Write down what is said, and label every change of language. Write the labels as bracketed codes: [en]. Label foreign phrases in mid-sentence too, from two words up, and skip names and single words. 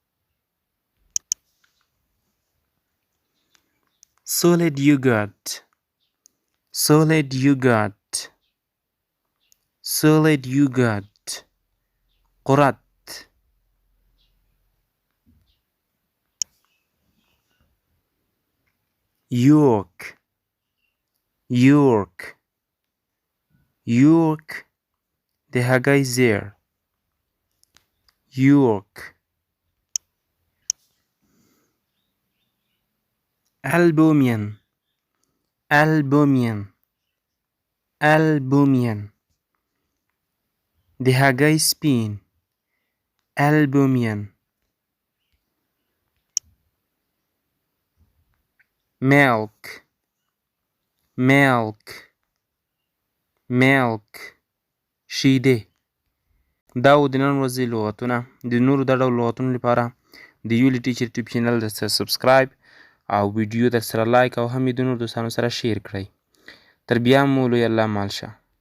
[en] solid yogurt solid yogurt solid yogurt قرت. york york york [ps] د هګۍ زیر. [en] york albumin albumin albumin [ps] د هګۍ سپین. [en] albumin milk milk milk شیدې. [ps] دا و د نن ورځې لغتونه. د نورو دا ډول لغتونو لپاره د یولی ټیچر یوټیوب چینل درسره سبسکرایب او ویډیو درسره لایک او هم یې د نورو دوستانو سره شیر کړئ. تر بیا مو لوی الله مال شه.